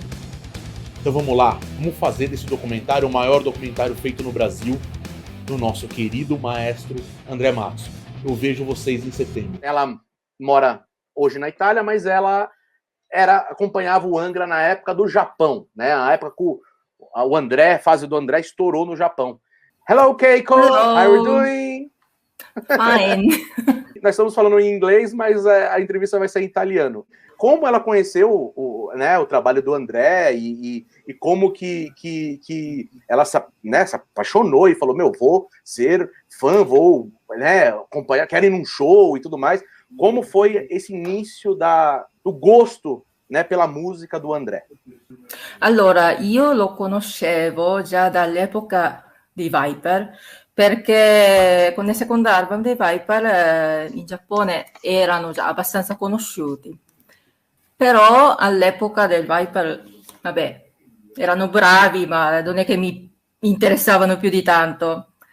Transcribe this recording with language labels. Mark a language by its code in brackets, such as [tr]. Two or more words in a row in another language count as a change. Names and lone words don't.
[pt] Então vamos lá, vamos fazer desse documentário o maior documentário feito no Brasil, do nosso querido maestro André Matos. Eu vejo vocês em setembro. Ela mora hoje na Itália, mas ela acompanhava o Angra na época do Japão, né? A época que o André, a fase do André estourou no Japão. [en] Hello, Keiko! Hello. How are you doing? Fine. [pt] Nós estamos falando em inglês, mas a entrevista vai ser em italiano. Como ela conheceu o trabalho do André e como que ela se apaixonou e falou, vou ser fã, vou, né, acompanhar, quero ir num show e tudo mais. Como foi esse início do gosto, né, pela música do André? [it] Allora, io lo conoscevo già dall'epoca di Viper, perché con il secondo album dei Viper in Giappone erano già abbastanza conosciuti. Però all'epoca del Viper, vabbè, erano bravi, ma non è che mi interessavano più di tanto.